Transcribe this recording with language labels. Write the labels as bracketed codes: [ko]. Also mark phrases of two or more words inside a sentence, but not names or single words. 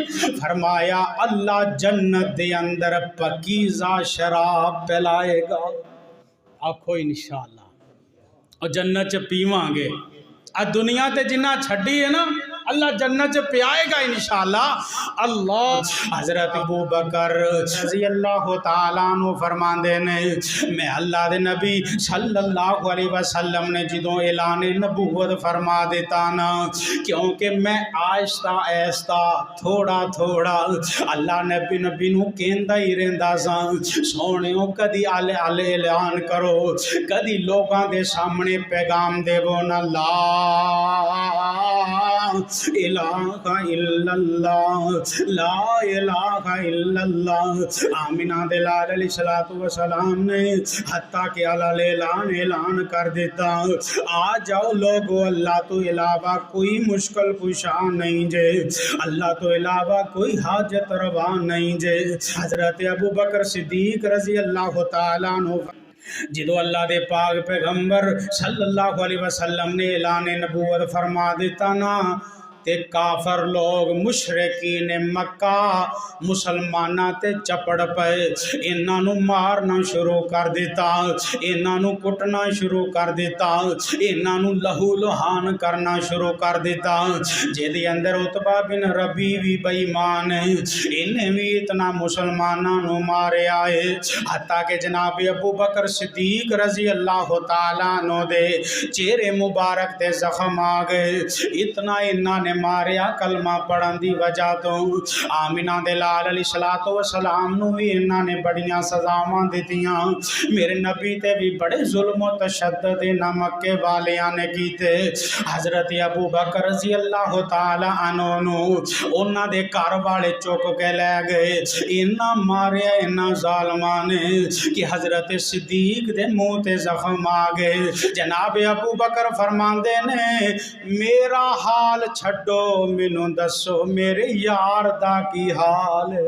[pa] فرمایا اللہ جنت دے اندر پاکیزہ شراب پلائے گا. آکھو انشاءاللہ اور جنت چ پیواں گے. آ دنیا تے جنا چھڈی ہے نا، اللہ جنت چ پیائے گا انشاءاللہ. اللہ حضرت ابو بکر [ar] رضي الله تعالى عنه [pa] فرماندے نے، میں اللہ دے نبی [ar] صلى الله عليه وسلم [pa] نے جو اعلان نبوت فرما دیتا نا، کیونکہ میں آہستہ آہستہ تھوڑا تھوڑا اللہ نبی نبی نوں کہندا ہی رہندا سا، سوہنیو کدی عالی عالی اعلان کرو، کدی لوکاں دے سامنے پیغام دیوو نا, [ar] لا إله إلا الله، لا إله إلا الله. [pa] آمنہ دے لال [ar] عليه الصلاة والسلام [pa] نے حتیٰ کہ علی الاعلان کر دیتا، آ جاؤ لوکو، اللہ توں علاوہ کوئی مشکل کشا نہیں جے، اللہ توں علاوہ کوئی حاجت روا نہیں جے. حضرت ابو بکر صدیق [ar] رضي الله تعالى عنه [pa] جو اللہ دے پاک پیغمبر [ar] صلى الله عليه وسلم [pa] نے اعلان نبوت فرما دتا نا، تے کافر لوک مشرکین مکہ مسلماناں تے چپڑ پے، انہاں نوں مارنا شروع کر دتا، انہاں نوں کٹنا شروع کر دتا، انہاں نوں لہو لہان کرنا شروع کر دتا. جہدے اندر عتبہ بن ربیع وی بے ایمان ہے، انہیں وی اتنا مسلماناں نوں ماریا ہے, حتیٰ کہ جناب ابو بکر صدیق [ar] رضي الله تعالى عنه [pa] دے چہرے مبارک تے زخم آ گئے. اتنا انہاں نے ماریا کلمہ پڑھن کی وجہ توں. آمنہ دے لال [ar] عليه الصلاة والسلام [pa] نوں وی انہاں نے بڑیاں سزاواں دتیاں. میرے نبی تے وی بڑے ظلم تشدد انہاں مکے والیاں نے کیتے. حضرت ابو بکر [ar] رضي الله تعالى عنه [pa] نوں انہاں دے گھر والے چک کے لے گئے. انہاں ماریا انہاں ظالماں نے کہ حضرت صدیق دے منہ تے زخم آ گئے. جناب ابو بکر فرماندے نے، میرا حال چھڈو، مینوں دسو میرے یار دا کی حال ہے.